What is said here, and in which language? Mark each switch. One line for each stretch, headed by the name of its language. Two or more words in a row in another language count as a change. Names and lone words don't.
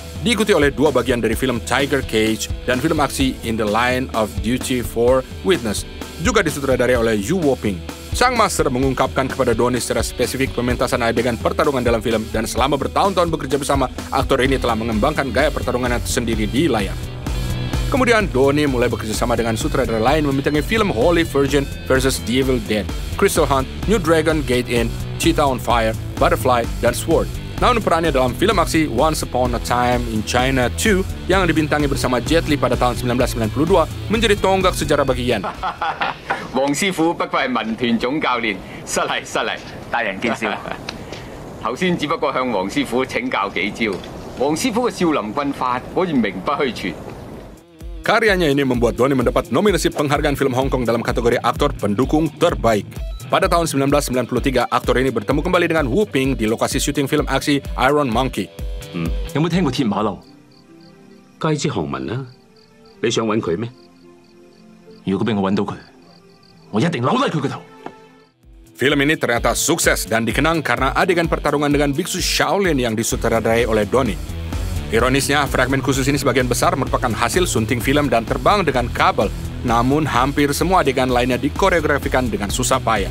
Indonesian: Diikuti oleh 2 bagian dari film Tiger Cage dan film aksi In the Line of Duty for Witness, juga disutradarai oleh Yu Wo-ping. Sang master mengungkapkan kepada Donnie secara spesifik pementasan adegan pertarungan dalam film, dan selama bertahun-tahun bekerja bersama, aktor ini telah mengembangkan gaya pertarungannya sendiri di layar. Kemudian Donnie mulai bekerja sama dengan sutradara lain membintangi film Holy Virgin vs. The Evil Dead, Crystal Hunt, New Dragon Gate Inn, Cheetah on Fire, Butterfly, dan Sword. Namun perannya dalam film aksi Once Upon a Time in China 2 yang dibintangi bersama Jet Li pada tahun 1992 menjadi tonggak sejarah bagi Yen.
Cantonese: 黃師傅不愧係民團總教練，失禮失禮，大人見笑。頭先只不過向黃師傅請教幾招，黃師傅嘅少林軍法果然名不虛傳。
Indonesian: Karyanya ini membuat Donnie mendapat nominasi penghargaan film Hong Kong dalam kategori aktor pendukung terbaik. Pada tahun 1993, aktor ini bertemu kembali dengan Wu Ping di lokasi syuting film aksi Iron Monkey.
Cantonese: 有冇聽過鐵馬路？街知巷聞啦，你想揾佢咩？如果俾我揾到佢，我一定扭甩佢個頭。
Indonesian: Film ini ternyata sukses dan dikenang karena adegan pertarungan dengan biksu Shaolin yang disutradarai oleh Donnie. Ironisnya, fragmen khusus ini sebagian besar merupakan hasil sunting film dan terbang dengan kabel, namun hampir semua adegan lainnya dikoreografikan dengan susah payah.